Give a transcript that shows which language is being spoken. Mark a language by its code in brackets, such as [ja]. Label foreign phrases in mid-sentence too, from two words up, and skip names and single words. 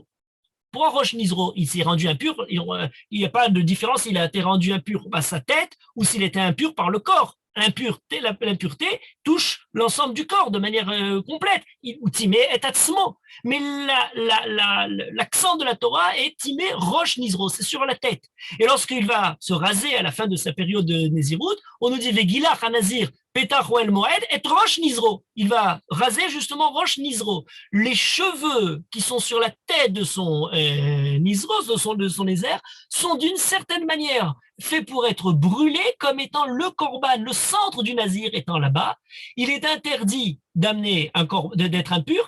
[fr] Pour [he] ראש נזרו, [fr] il s'est rendu impur, il n'y a pas de différence, il a été rendu impur par sa tête ou s'il était impur par le corps. L'impureté touche l'ensemble du corps de manière complète. [he] וטמא את עצמו. [fr] Mais l'accent de la Torah est [he] טמא ראש נזרו, [fr] c'est sur la tête. Et lorsqu'il va se raser à la fin de sa période de Nézirut, on nous dit [he] וגלח הנזיר פתח אהל מועד את ראש נזרו. [fr] Il va raser justement [he] ראש נזרו. [fr] Les cheveux qui sont sur la tête de son nizro, de son nézer, sont d'une certaine manière fait pour être brûlé comme étant le korban, le centre du nazir étant là-bas. Il est interdit d'être impur.